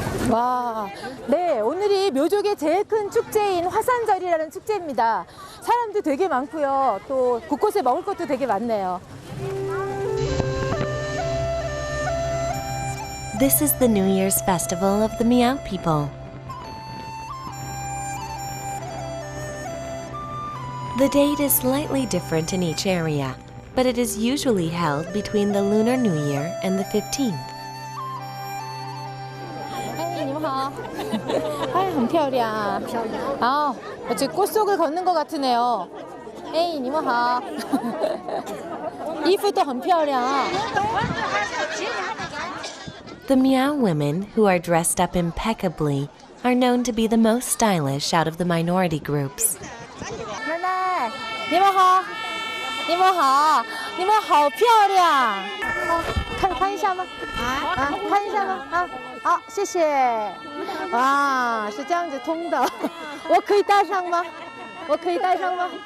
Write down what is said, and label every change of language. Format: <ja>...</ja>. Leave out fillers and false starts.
<ko>와, 네, 오늘이 묘족의 제일 큰 축제인 화산절이라는 축제입니다. 사람도 되게 많고요. 또 곳곳에 먹을 것도 되게 많네요.</ko> <en>This is the New Year's festival of the Miao people. The date is slightly different in each area, but it is usually held between the Lunar New Year and the 15th.</en> <zh>你们好，哎，很漂亮啊！</zh> <ko>啊，어째 꽃 속을 걷는 것 같으네요.</ko> <zh>哎，你们好，衣服都很漂亮啊。</zh> <en>The Miao women, who are dressed up impeccably, are known to be the most stylish out of the minority groups.</en> <zh>奶奶，你们好，你们好，你们好漂亮。看一下吗？看一下吗？好，谢谢。哇，是这样子通的，我可以戴上吗？我可以戴上吗？</zh>